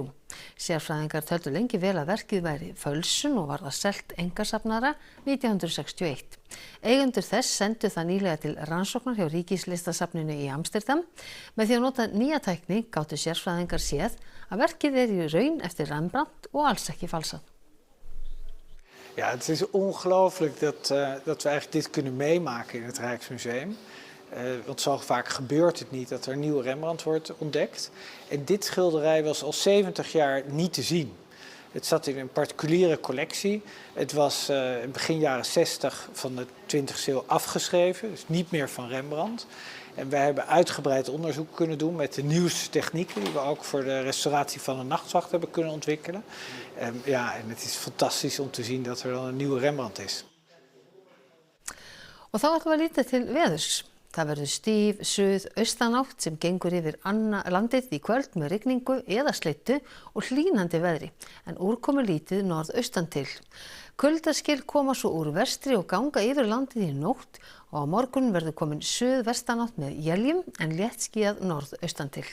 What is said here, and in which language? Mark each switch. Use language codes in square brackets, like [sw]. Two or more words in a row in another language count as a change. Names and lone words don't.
[is] Sérfræðingar töldu lengi vel að verkið væri fölsun og var það selt einkasafnara 1961. Eigendur þess sendu það nýlega til rannsóknar hjá Ríkislistasafninu í Amsterdam. Með því að nota nýja tækni gátu sérfræðingar séð að verkið er í raun eftir Rembrandt og alls ekki falsað. [nl] Ja, het is ongelooflijk dat we eigenlijk dit kunnen meemaken in het Rijksmuseum. Want zo vaak gebeurt het niet dat er een nieuwe Rembrandt wordt ontdekt. En dit schilderij was al 70 jaar niet te zien. Het zat in een particuliere collectie. Het was begin jaren 60 van de 20e eeuw afgeschreven, dus niet meer van Rembrandt. En wij hebben uitgebreid onderzoek kunnen doen met de nieuwste technieken die we ook voor de restauratie van de Nachtwacht hebben kunnen ontwikkelen. En het is fantastisch om te zien dat er dan een nieuwe Rembrandt is. [is] Og þá ætlum við að líta til veðurs. Það verður stíf, suðaustanátt sem gengur yfir landið í kvöld með rigningu eða slyddu og hlýnandi veðri, en úrkomu lítið norðaustan til. Kuldaskil koma svo úr vestri og ganga yfir landið í nótt og á morgun verður komin suðvestanátt með éljum en léttskýjað norðaustan til.